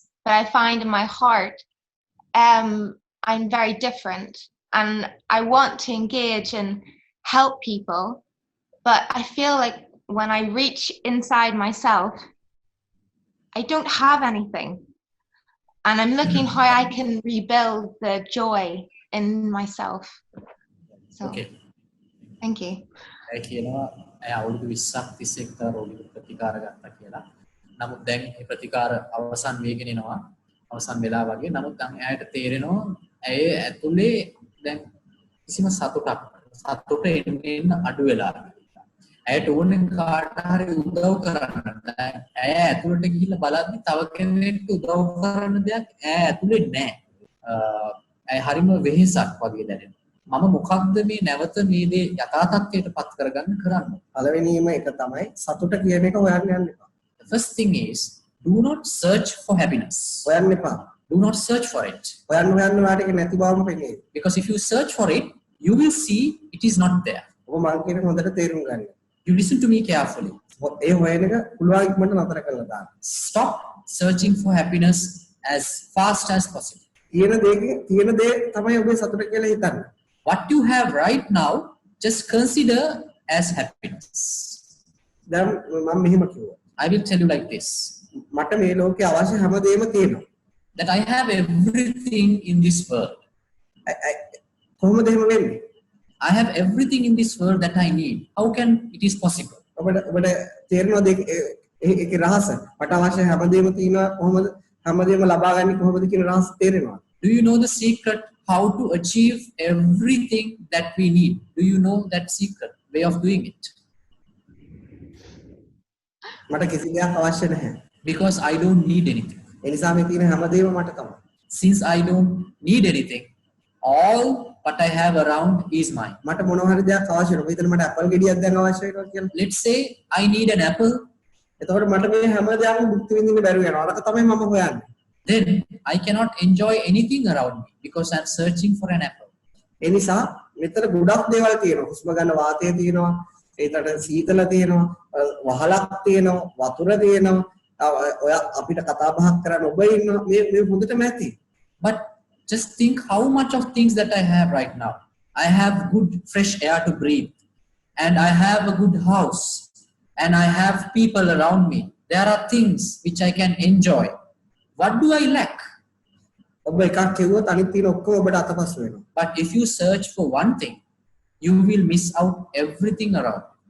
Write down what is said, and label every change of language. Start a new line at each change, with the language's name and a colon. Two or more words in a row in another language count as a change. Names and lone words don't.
English: But I find in my heart, I'm very different, and I want to engage and help people. But I feel like when I reach inside myself, I don't have anything. And I'm looking how I can rebuild the joy in myself. So, okay. Thank you.
Sinhala: අවුරුදු 20ක් තිස්සේ එක්තරා රෝගියෙකු ප්‍රතිකාර ගත්තා කියලා. නමුත් දැන් ඒ ප්‍රතිකාර අවසන් වෙගෙන එනවා. අවසන් වෙලා වගේ. නමුත් දැන් එයාට තේරෙනවා ඇය ඇතුලේ දැන් කිසිම සතුට එන්න අඩු වෙලා. ඇයට ඕනේ කාට හරි උදව් කරන්න. ඇය ඇතුලට ගිහිල්ලා බලද්දි තව කෙනෙක්ට උදව් කරන්න දෙයක් ඇය ඇතුලේ නැහැ. ඇය හරිම වෙහෙසක් වගේ දැනෙනවා. මම මොකක්ද මේ නැවත මේ දේ යථා තත්ත්වයට පත් කරගන්න කරන්න. පළවෙනිම එක තමයි සතුට කියන එක හොයන්න යන්න එපා.
English: The first thing is do not search for happiness.
Sinhala: හොයන්න එපා.
English: Do not search for it.
Sinhala: හොයන්න වාට ඒක නැති බවම පෙනේ.
English: Because if you search for it, you will see it is not there.
Sinhala: ඔබ මං කියන හොඳට තේරුම් ගන්න.
English: You listen to me carefully.
Sinhala: ඒ හොයන එක පුළුවන් ඉක්මනට නතර කරලා දාන්න.
English: Stop searching for happiness as fast as possible.
Sinhala: තියෙන දේ තමයි ඔබේ සතුට කියලා හිතන්න.
English: What you have right now, just consider as happiness.
Sinhala: දැන් මම මෙහෙම කිව්වා.
English: I will tell you like this.
Sinhala: මට මේ ලෝකේ අවශ්‍ය හැමදේම තියෙනවා.
English: That I have everything in this world.
Sinhala: කොහොමද එහෙම වෙන්නේ?
English: I have everything in this world that I need. How can it is possible?
Sinhala: ඔබට තේරෙනවද ඒකේ රහස? මට අවශ්‍ය හැමදේම තියෙනවා කොහොමද හැමදේම ලබා ගන්න කොහොමද කියන රහස තේරෙනවද?
English: Do you know the secret how to achieve everything that we need? Do you know that secret way of doing it?
Sinhala: මට කිසි දෙයක් අවශ්‍ය නැහැ.
English: Because I don't need anything.
Sinhala: ඒ නිසා මේ තියෙන හැමදේම මට තමයි.
English: Since I don't need anything, all what I have around is mine.
Sinhala: මට මොනවා හරි දෙයක් අවශ්‍ය නැහැ. මෙතන මට ඇපල් ගෙඩියක් දැන් අවශ්‍ය වෙනවා කියලා.
English: Let's say I need an apple.
Sinhala: එතකොට මට මේ හැමදේම භුක්ති විඳින්න බැරුව යනවා. අරක තමයි මම හොයන්නේ.
English: Then I cannot enjoy anything around me because I'm searching for an apple.
Sinhala: ඒ නිසා මෙතන ගොඩක් දේවල් තියෙනවා. හුස්ම ගන්න වාතය තියෙනවා. ඒකට සීතල තියෙනවා. වහලක් තියෙනවා. වතුර තියෙනවා. ඔය අපිට කතා බහක් කරන්න ඔබ ඉන්නවා. මේ හොඳටම ඇති.
English: But just think how much of things that I have right now. I have good fresh air to breathe, and I have a good house, and I have people around me. There are things which I can enjoy. What do I lack? But if you search for one thing, you will miss out everything around.